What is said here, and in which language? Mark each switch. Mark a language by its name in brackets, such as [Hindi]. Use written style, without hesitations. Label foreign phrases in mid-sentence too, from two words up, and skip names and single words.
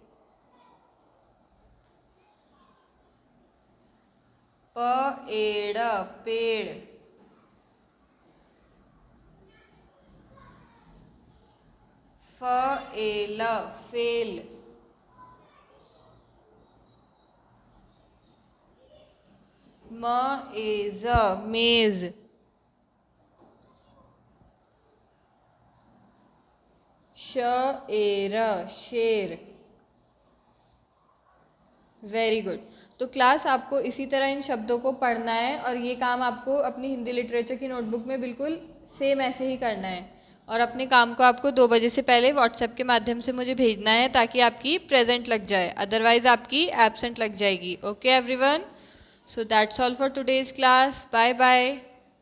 [Hindi] प ए ड़, पेड़। फ ए ल, फेल। म ए ज, मेज। श ए र, शेर। [English] very good. [Hindi] तो क्लास आपको इसी तरह इन शब्दों को पढ़ना है और ये काम आपको अपनी [English] Hindi literature [Hindi] की नोटबुक में बिल्कुल सेम ऐसे ही करना है। और अपने काम को आपको 2 बजे से पहले व्हाट्सएप के माध्यम से मुझे भेजना है ताकि आपकी प्रेजेंट लग जाए, अदरवाइज आपकी एब्सेंट लग जाएगी। [English] OK everyone, so that's all for today's class. bye bye.